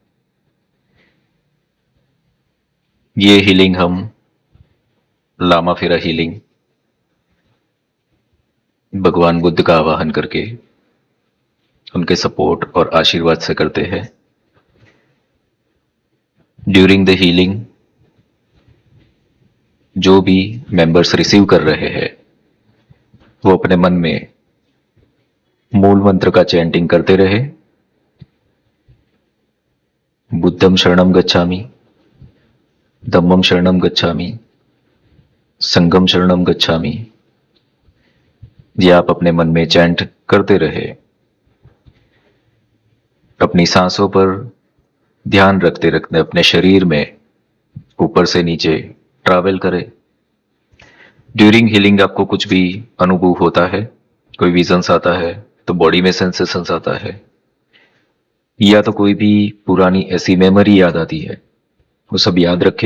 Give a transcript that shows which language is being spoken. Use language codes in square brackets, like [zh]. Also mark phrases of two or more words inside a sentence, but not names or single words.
[hi] ये हीलिंग हम लामा फेरा हीलिंग भगवान बुद्ध का आवाहन करके उनके सपोर्ट और आशीर्वाद से करते हैं। [en] During the healing [hi] जो भी मेंबर्स रिसीव कर रहे हैं वो अपने मन में मूल मंत्र का चैंटिंग करते रहे। [pi] बुद्धम शरणम गच्छामि, धम्मम शरणम गच्छामि, संघम शरणम गच्छामि। [hi] ये आप अपने मन में चैंट करते रहे। अपनी सांसों पर ध्यान रखते रखते अपने शरीर में ऊपर से नीचे ट्रैवल करें। [en] During healing [hi] आपको कुछ भी अनुभव होता है, कोई विजन्स आता है तो बॉडी में सेंसेशंस आता है, या तो कोई भी पुरानी ऐसी मेमोरी याद आती है, वो सब याद रखे।